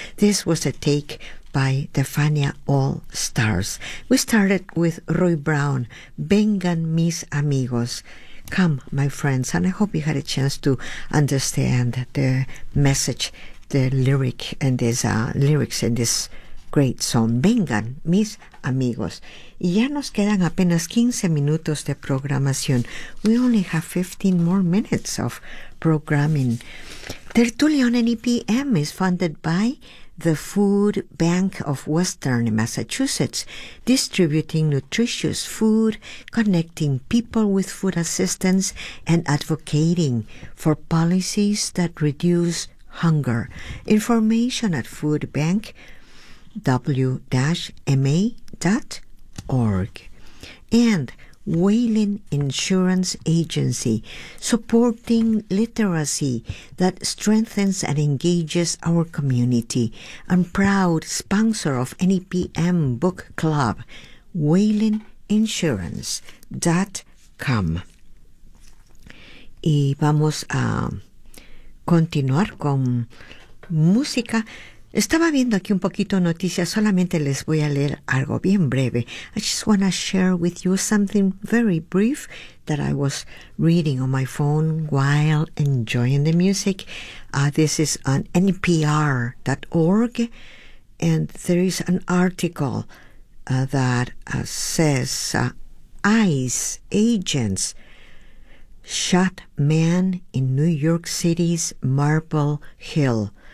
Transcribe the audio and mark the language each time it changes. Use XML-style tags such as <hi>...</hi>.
<en>This was a take by the Fania All Stars. We started with Roy Brown, Vengan Mis Amigos. Come, my friends, and I hope you had a chance to understand the message, the lyric, and these lyrics in this great song.</en> <es>Vengan, mis amigos. Y ya nos quedan apenas 15 minutos de programación.</es> <en>We only have 15 more minutes of programming. Tertulia on NEPM is funded by the Food Bank of Western Massachusetts, distributing nutritious food, connecting people with food assistance, and advocating for policies that reduce hunger. Information at Food Bank, w-ma.org. And Wayland Insurance Agency, supporting literacy that strengthens and engages our community. I'm proud sponsor of NEPM Book Club, waylandinsurance.com.</en> <es>Y vamos a continuar con música. Estaba viendo aquí un poquito noticias, solamente les voy a leer algo bien breve.</es> <en>I just want to share with you something very brief that I was reading on my phone while enjoying the music. This is on npr.org, and there is an article that says ICE agents shot man in New York City's Marble Hill.</en>